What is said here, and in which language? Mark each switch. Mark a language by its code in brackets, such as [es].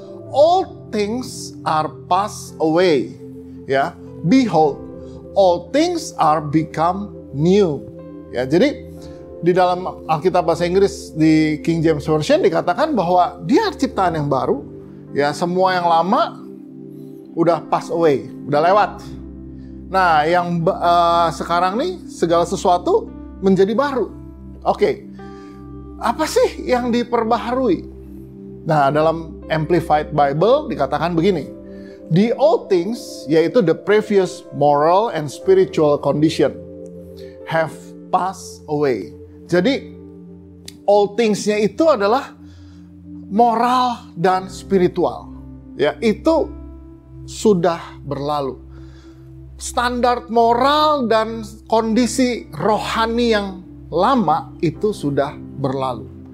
[en] All things are passed away. Ya, behold, all things are become new. [id] Ya, jadi di dalam Alkitab bahasa Inggris di King James Version dikatakan bahwa dia ciptaan yang baru. Ya, semua yang lama udah [en] pass away, [id] udah lewat. Nah, yang sekarang nih segala sesuatu menjadi baru. Oke, apa sih yang diperbaharui? Nah, dalam Amplified Bible dikatakan begini. [en] The old things, yaitu the previous moral and spiritual condition, have passed away. [id] Jadi, old things-nya itu adalah moral dan spiritual. Ya, itu sudah berlalu. Standar moral dan kondisi rohani yang lama itu sudah berlalu.